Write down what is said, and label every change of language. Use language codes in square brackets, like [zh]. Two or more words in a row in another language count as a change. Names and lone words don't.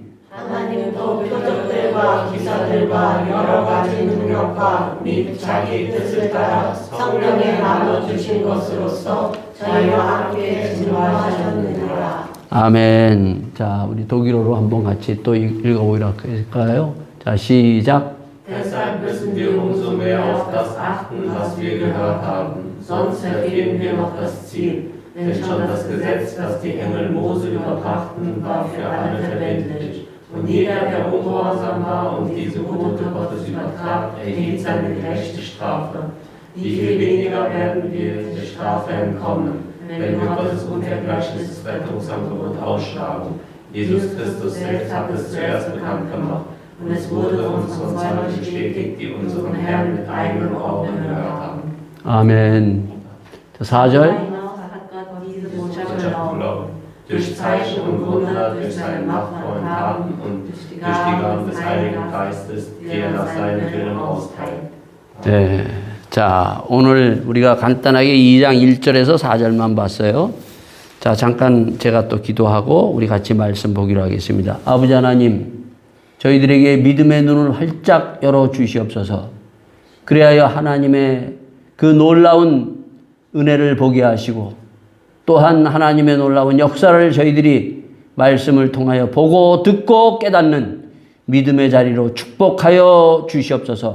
[ko] 하나님도 표적들과 기사들과 여러 가지 능력과 및 자기 뜻을 따라 성령에 나눠주신 것으로서 저희와 함께 증거하셨느니라. 아멘. 자, 우리 독일어로 한번 같이 또 읽어보기로 할까요? 자, 시작. [de] Deshalb müssen wir umso mehr auf das achten, was wir gehört haben, sonst verfehlen wir noch das Ziel. Denn schon das Gesetz, das die Engel Mose überbrachten, war für alle verbindlich. Und jeder, der ungehorsam war und diese Gebote Gottes übertrat, erhielt seine gerechte Strafe. Wie viel weniger werden wir der Strafe entkommen, wenn wir Gottes unvergleichliches Rettungsangebot ausschlagen. Jesus Christus selbst hat es zuerst bekannt gemacht. Und es wurde uns von Zeugen bestätigt, die unseren Herrn mit eigenen Augen gehört haben. [ko] 아멘. 자, 4절. [de] Durch Zeichen und Wunder, durch seine Macht und Taten und durch die Gaben des Heiligen Geistes, die er nach seinem Willen austeilt. [ko] 네. 자, 오늘 우리가 간단하게 2장 1절에서 4절만 봤어요. 자, 잠깐 제가 또 기도하고 우리 같이 말씀 보기로 하겠습니다. 아버지 하나님, 저희들에게 믿음의 눈을 활짝 열어 주시옵소서. 그리하여 하나님의 그 놀라운 은혜를 보게 하시고 또한 하나님의 놀라운 역사를 저희들이 말씀을 통하여 보고 듣고 깨닫는 믿음의 자리로 축복하여 주시옵소서.